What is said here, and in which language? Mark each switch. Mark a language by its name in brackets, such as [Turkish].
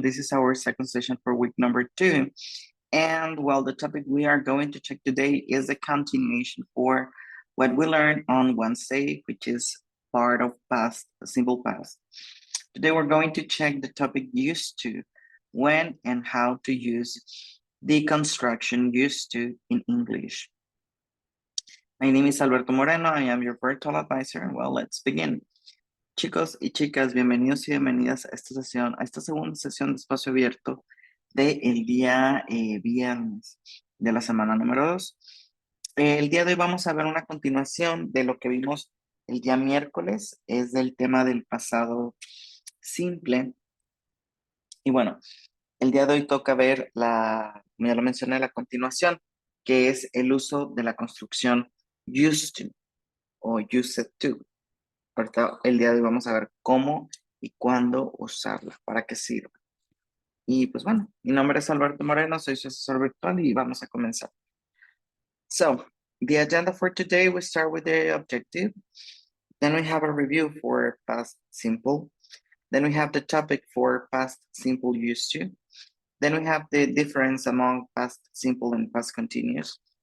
[English] This is our second session for week number 2. And well, the topic we are going to check today is a continuation for what we learned on Wednesday, which is part of past, simple past. Today, we're going to check the topic used to, when and how to use the construction used to in English. My name is Alberto Moreno. I am your virtual advisor. Well, let's begin. [Spanish] Chicos y chicas, bienvenidos y bienvenidas a esta sesión, a esta segunda sesión de espacio abierto del día viernes de la semana número 2. El día de hoy vamos a ver una continuación de lo que vimos el día miércoles, es del tema del pasado simple. Y bueno, el día de hoy toca ver como ya lo mencioné, la continuación, que es el uso de la construcción used to o used to. Ahorita, el día de hoy vamos a ver cómo y cuándo usarla, para qué sirve. Y pues bueno, mi nombre es Alberto Moreno, soy su asesor virtual y vamos a comenzar. [English] So, the agenda for today, we start with the objective. Then we have a review for past simple. Then we have the topic for past simple used to. Then we have the difference among past simple and past continuous.